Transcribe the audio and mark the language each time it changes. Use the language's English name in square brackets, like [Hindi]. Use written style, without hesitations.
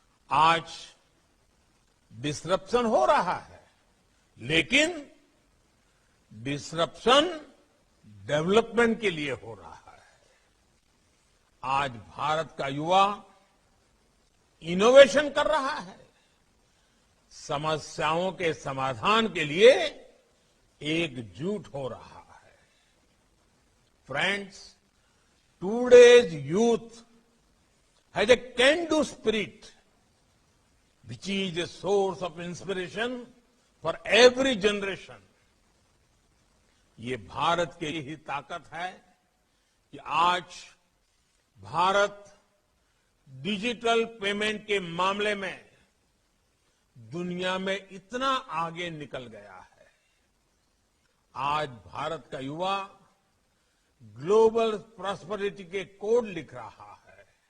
[Hindi] आज डिसरप्शन हो रहा है, लेकिन डिसरप्शन डेवलपमेंट के लिए हो रहा है। आज भारत का युवा इनोवेशन कर रहा है, समस्याओं के समाधान के लिए एकजुट हो रहा है। [English] Friends, today's youth has a can-do spirit, which is a source of inspiration for every generation. [Hindi] ये भारत की ही ताकत है कि आज भारत डिजिटल पेमेंट के मामले में दुनिया में इतना आगे निकल गया है। आज भारत का युवा ग्लोबल प्रॉस्पेरिटी के कोड लिख रहा है।